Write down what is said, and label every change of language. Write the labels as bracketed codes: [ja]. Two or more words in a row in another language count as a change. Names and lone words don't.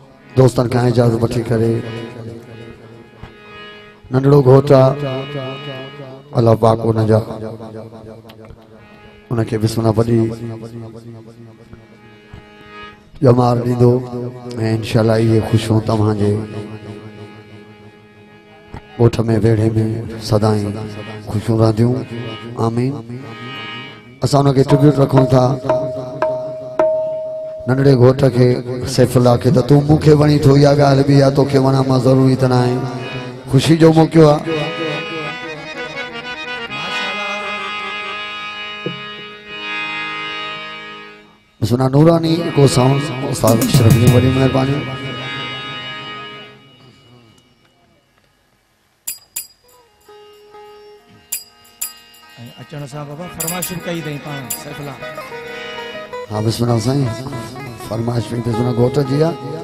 [sd] दोस्तन खां इजाज़त वठी करे नंढड़ो घोट अल्लाह पाक उनजा उनके बिस्मिल्लाह वॾी ॼमार ॾींदो ऐं इंशाअल्लाह इहे ख़ुशियूं तव्हांजे ॻोठ में वेड़े में सदाई ख़ुशियूं रहंदियूं आमीन। असां उनखे ट्रिब्यूट रखूं था नंढड़े घोट के सैफुल्लाह के तो तू मूंखे वणी थो इहा ॻाल्हि बि आहे तोखे वणा मां ज़रूरी त न आहे ख़ुशी जो मौक़ो आहे। सुना नूरानी को साउंड उस्ताद अशरफ जी वॾी महिरबानी। अचण सां बाबा फरमाइश कई अथई पाण सैफुल्लाह। हाँ बिस्मिल्लाह साईं फरमाइश पे सुना घोट जी आहे।